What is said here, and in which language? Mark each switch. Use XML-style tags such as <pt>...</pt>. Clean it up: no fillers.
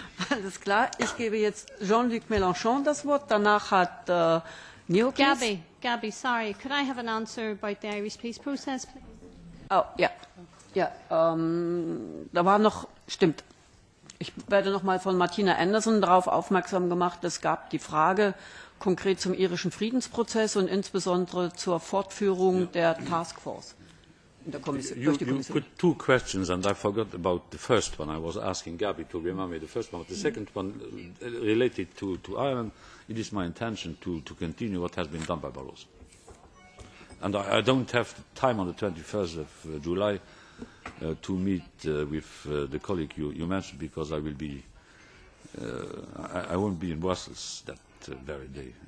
<de>Alles klar. Ich gebe jetzt Jean-Luc Mélenchon das Wort. Danach hat Neoklis.</de> <en>Gabby, sorry. Could I have an answer about the Irish peace process, please?</en> <de>Oh, ja. Ja, da war noch, stimmt. Ich werde noch mal von Martina Anderson darauf aufmerksam gemacht. Es gab die Frage konkret zum irischen Friedensprozess und insbesondere zur Fortführung der Taskforce.</de> <en>You put two questions, and I forgot about the first one. I was asking Gabi to remind me the first one. But the second one, related to Ireland, it is my intention to continue what has been done by Barroso. And I don't have time on the 21st of July to meet with the colleague you mentioned, because I will be, I won't be in Brussels that very day.</en>